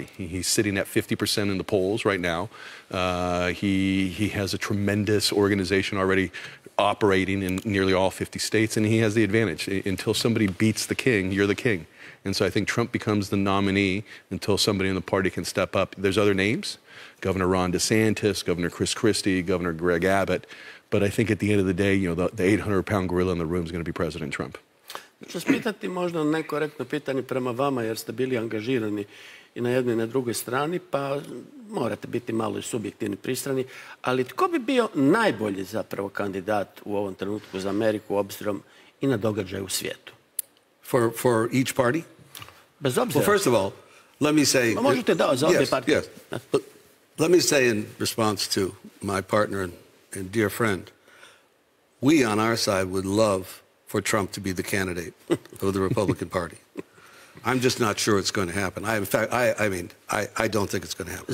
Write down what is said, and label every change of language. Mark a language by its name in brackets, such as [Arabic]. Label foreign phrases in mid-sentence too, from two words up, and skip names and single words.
[English] He's sitting at 50% in the polls right now. He has a tremendous organization already operating in nearly all 50 states, and he has the advantage. Until somebody beats the king, you're the king. And so I think Trump becomes the nominee until somebody in the party can step up. There's other names, Governor Ron DeSantis, Governor Chris Christie, Governor Greg Abbott. But I think at the end of the day, you know, the 800-pound gorilla in the room is going to be President Trump. [Croatian] Ću spitati možda nekorektno pitanje prema vama, jer ste bili angažirani i na jednoj i na drugoj strani, pa morate biti malo i subjektivni, pristrani. Ali tko bi bio najbolji zapravo kandidat u ovom trenutku za Ameriku, obzirom i na događaje u svijetu? [English] For each party? [Croatian] Bez obzira. [English] Well, first of all, let me say... [Croatian] Možete da, za obje partije. [English] Yes. But let me say in response to my partner and dear friend, we on our side would love for Trump to be the candidate of the Republican Party. I'm just not sure it's going to happen. In fact, I don't think it's going to happen.